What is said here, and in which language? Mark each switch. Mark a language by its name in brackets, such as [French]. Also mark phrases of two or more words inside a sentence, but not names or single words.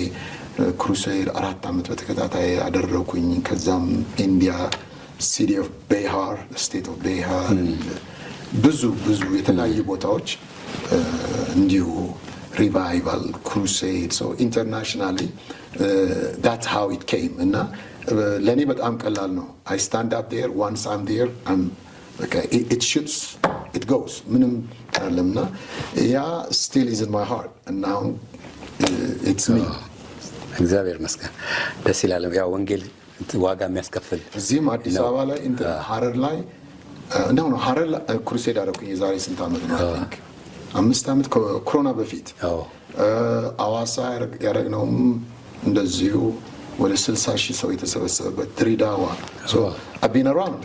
[Amharic] ክሩሴድ 4 ዓመት በተከታታይ አደረኩኝ። ከዛም [English] India City of Behar State of Behar [Amharic] ብዙ የተለያዩ ቦታዎች እንዲሁ [English] revival crusade so internationally that's how it came [Amharic] እና ለኔ በጣም ቀላል ነው። [English] I stand up there once I'm there okay it shoots it goes [Amharic] ምንም አይደለምና ያ [English] still is in my heart and now it's me [Amharic] እግዚአብሔር ይመስገን። ደስ ይላል። ያው ወንጌል ዋጋ የሚያስከፍል እዚህም አዲስ አበባ ላይ ሀረር ላይ ነው ሀረር ክሩሴድ አደረኩኝ። የዛሬ ስንት ዓመት ነው? [English] I think [Amharic] 5 ዓመት ኮሮና በፊት። አዋሳ ያደረግነውም እንደዚሁ ወደ 60,000 ሰው የተሰበሰበበት ድሬዳዋ [English] I've around